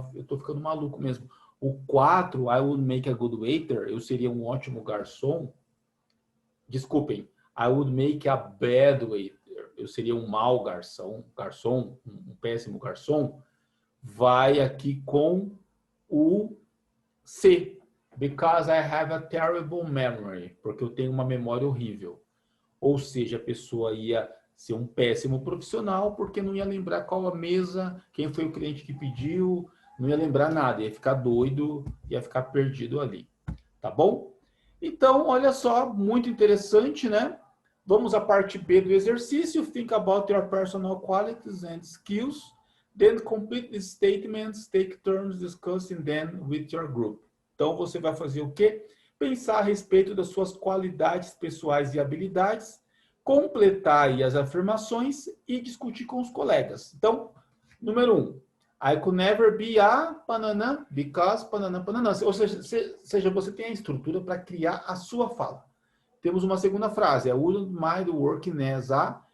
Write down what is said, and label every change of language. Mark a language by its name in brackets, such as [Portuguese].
[Portuguese] Eu tô ficando maluco mesmo. O 4, [English] I would make a good waiter, [Portuguese] eu seria um ótimo garçom. Desculpem, [English] I would make a bad waiter, [Portuguese] eu seria um mau garçom, um péssimo garçom. Vai aqui com o C. [English] Because I have a terrible memory. [Portuguese] Porque eu tenho uma memória horrível. Ou seja, a pessoa ia ser um péssimo profissional porque não ia lembrar qual a mesa, quem foi o cliente que pediu, não ia lembrar nada, ia ficar doido, ia ficar perdido ali. Tá bom? Então, olha só, muito interessante, né? Vamos à parte B do exercício. [English] Think about your personal qualities and skills. Then complete the statements, take turns discussing them with your group. [Portuguese] Então, você vai fazer o quê? Pensar a respeito das suas qualidades pessoais e habilidades, completar aí as afirmações e discutir com os colegas. Então, número 1. [English] I could never be a banana because banana. [Portuguese] Ou seja, você tem a estrutura para criar a sua fala. Temos uma segunda frase. [English] I wouldn't mind working as a.